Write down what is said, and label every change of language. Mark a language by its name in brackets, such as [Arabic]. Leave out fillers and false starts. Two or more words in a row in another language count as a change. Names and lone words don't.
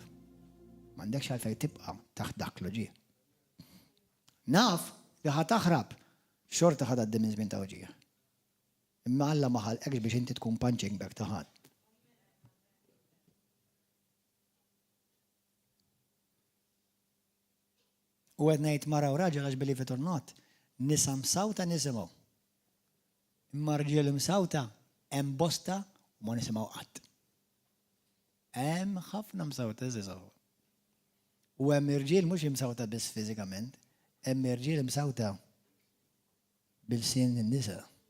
[Maltese] M'għandekx għalfejn tibqa' taħt dak l-uġieħ. Naf li ħad taħrab xorta ħad għaddi minn żmien ta' uġieħ. Imma Alla ma ħalqekx biex inti tkun [English] punching bag [Maltese] ta' ħadd. U għed ngħid mara u raġel għax [English] believe it or not, [Maltese] nisa msawta nisimgħu. Imma rġiel msawta hemm bosta u ma nisimgħu qatt. Hemm ħafna msawta nisimgħu. U hemm irġiel mhux imsawta biss fiżikament, hemm irġiel msawta bil-sien in-nisa.